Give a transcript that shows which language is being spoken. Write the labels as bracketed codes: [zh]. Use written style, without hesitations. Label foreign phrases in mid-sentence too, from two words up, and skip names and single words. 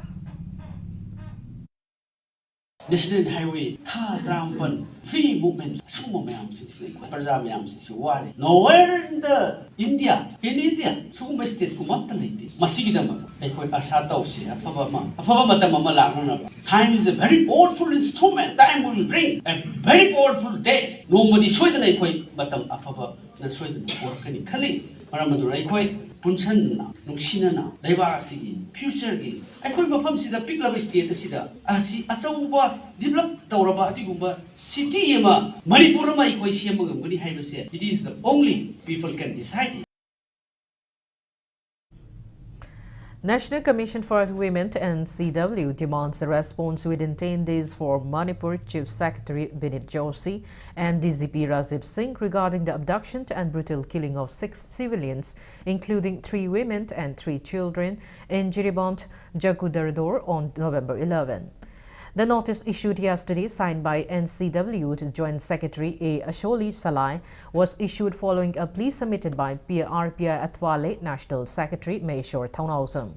[en] National Highway, free movement, nowhere in the India, in India, state time is a very powerful instrument. Time will bring a very powerful day. [mni] Nobody punsanna nungsinana laibasi future gi aikoi mafam sida piklaba state sida asi achauba develop tawraba atigumba city ema Manipur ma aikoi siamaga mani haibase. [en] It is the only people can decide it. National Commission for Women (NCW) demands a response within 10 days for Manipur Chief Secretary Binit Joshi and DGP Rajiv Singh regarding the abduction and brutal killing of 6 civilians, including 3 women and 3 children, in Jiribant, Jagudardor on November 11. The notice issued yesterday, signed by NCW Joint Secretary A. Asholi Salai, was issued following a plea submitted by RPI Atwale National Secretary Mayshore Taunausam.